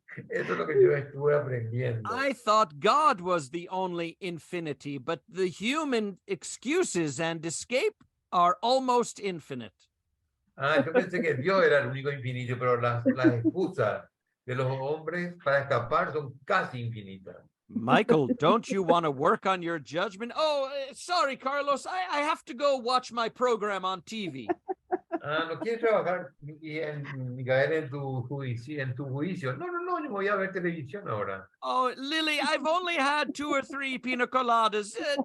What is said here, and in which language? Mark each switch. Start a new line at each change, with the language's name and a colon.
Spanish: Eso es lo que yo estuve aprendiendo.
English: I thought God was the only infinity, but the human excuses and escape are almost infinite.
Spanish: Yo pensé que Dios era el único infinito, pero las excusas de los hombres para escapar son casi infinitas.
English: Michael, don't you want to work on your judgment? Oh, sorry, Carlos. I have to go watch my program on TV.
Spanish: ¿No quieres trabajar y caer en tu juicio? No, yo me voy a ver televisión ahora.
English: Oh, Lily, I've only had 2 or 3 pina coladas.